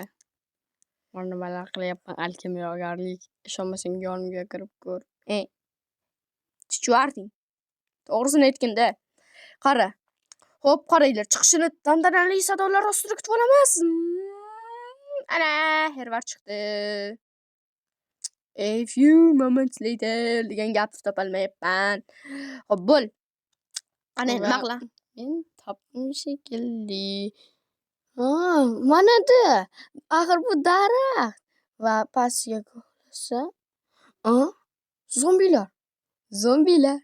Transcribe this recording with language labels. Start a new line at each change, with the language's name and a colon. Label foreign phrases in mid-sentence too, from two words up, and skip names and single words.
Uzbek: Nimalar qilyapman? Alkimyogarlik. Ishonmasang yonimga kirib ko'r. Chichvarding. To'g'risini aytganda. Qara. Xo'p, qaranglar, chiqishini tantanali sadolar ostida kutib olamiz. Ana, Hervar chiqdi.
English: A few moments later
Uzbek: degan gapni topolmayapman. Xo'p, bo'l. Ana, nima qilaman? Men topdim shekilli. Mana-da. Axir bu daraxt va pastga qarasa, zombilar.